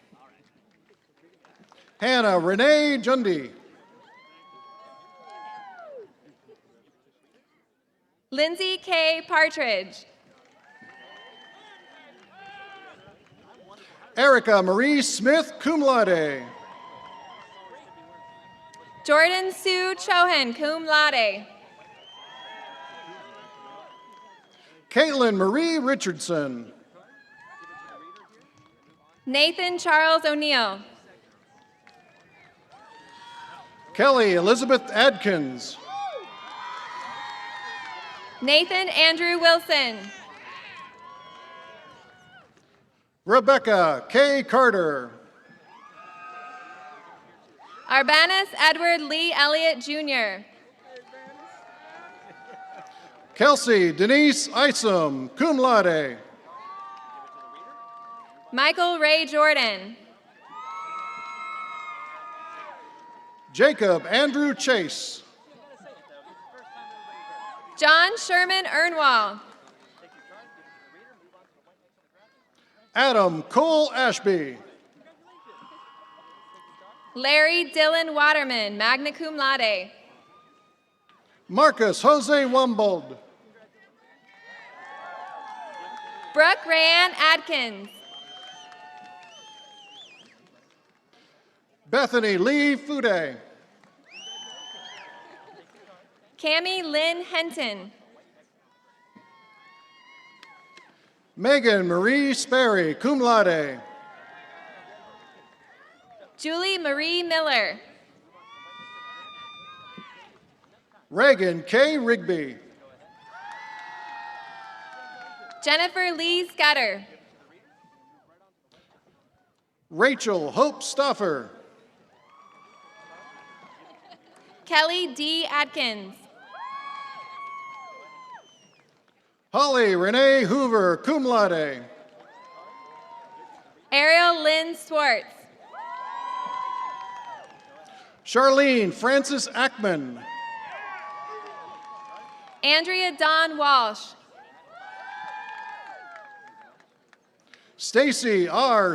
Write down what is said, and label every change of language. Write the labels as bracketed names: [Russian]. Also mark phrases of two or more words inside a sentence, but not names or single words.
[English] Hannah Renee Jundy. Lindsay K. Partridge. Erica Marie Smith, [Latin] cum laude. [English] Jordan Sue Chohan, [Latin] cum laude. [English] Caitlin Marie Richardson. Nathan Charles O'Neill. Kelly Elizabeth Adkins. Nathan Andrew Wilson. Rebecca K. Carter. Arbanis Edward Lee Elliott Jr. Kelsey Denise Isom, [Latin] cum laude. [English] Michael Ray Jordan. Jacob Andrew Chase. John Sherman Ernwall. Adam Cole Ashby. Larry Dylan Waterman, [Latin] magna cum laude. [English] Marcus Jose Wumbold. Brooke Rayanne Adkins. Bethany Lee Fude. Cami Lynn Henton. Megan Marie Sperry, [Latin] cum laude. [English] Julie Marie Miller. Reagan K. Rigby. Jennifer Lee Scudder. Rachel Hope Stoffer. Kelly D. Atkins. Holly Renee Hoover, [Latin] cum laude. [English] Ariel Lynn Swartz. Charlene Francis Ackman. Andrea Dawn Walsh. Stacy R.